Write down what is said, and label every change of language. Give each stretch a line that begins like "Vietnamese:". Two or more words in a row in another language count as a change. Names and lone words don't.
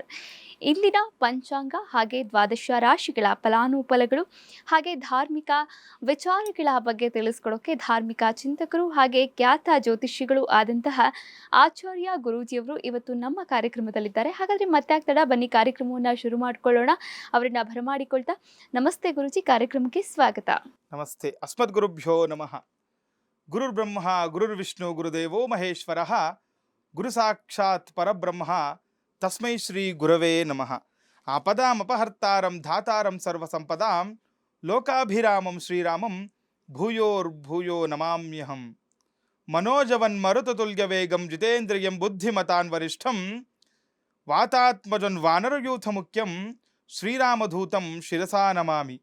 Kannada: ಇಂದಿನ ಪಂಚಾಂಗ ಹಾಗೆ ದ್ವಾದಶ ರಾಶಿಗಳ ಫಲಾನುಫಲಗಳು ಹಾಗೆ ಧಾರ್ಮಿಕ ವಿಚಾರಗಳ ಬಗ್ಗೆ ತಿಳಿಸ್ಕೊಡೋಕೆ ಧಾರ್ಮಿಕ ಚಿಂತಕರು ಹಾಗೆ ಖ್ಯಾತ ಜ್ಯೋತಿಷಿಗಳು ಆದಂತಹ ಆಚಾರ್ಯ ಗುರೂಜಿಯವರು ಇವತ್ತು ನಮ್ಮ ಕಾರ್ಯಕ್ರಮದಲ್ಲಿದ್ದಾರೆ. ಹಾಗಾದರೆ ಮತ್ತೆ ಆಗ್ತಡ ಬನ್ನಿ ಕಾರ್ಯಕ್ರಮವನ್ನು ಶುರು ಮಾಡಿಕೊಳ್ಳೋಣ. ಅವರನ್ನ ಬರಮಾಡಿಕೊಳ್ತಾ ನಮಸ್ತೆ ಗುರೂಜಿ, ಕಾರ್ಯಕ್ರಮಕ್ಕೆ ಸ್ವಾಗತ.
Sanskrit: ನಮಸ್ತೆ. ಅಸ್ಮದ್ ಗುರುಭ್ಯೋ ನಮಃ. ಗುರುರ್ ಬ್ರಹ್ಮ ಗುರುರ್ ವಿಷ್ಣು ಗುರುದೇವೋ ಮಹೇಶ್ವರ ಗುರು ಸಾಕ್ಷಾತ್ ಪರಬ್ರಹ್ಮ ತಸ್ಮೈ ಶ್ರೀ ಗುರವೇ ನಮಃ. ಆಪದಾಮಪಹರ್ತಾರಂ ಧಾತಾರಂ ಸರ್ವಸಂಪದಾಂ ಲೋಕಾಭಿರಾಮಂ ಶ್ರೀರಾಮಂ ಭೂಯೋರ್ಭೂಯೋ ನಮಾಮ್ಯಹಂ. ಮನೋಜವನ್ ಮರುತತುಲ್ಯ ವೇಗಂ ಜಿತೇಂದ್ರಿಯಂ ಬುದ್ಧಿಮತಾನ್ ವರಿಷ್ಠಂ ವಾತಾತ್ಮಜನ್ ವಾನರಯೂಥ ಮುಖ್ಯಂ ಶ್ರೀರಾಮಧೂತಂ ಶಿರಸಾ ನಮಾಮಿ.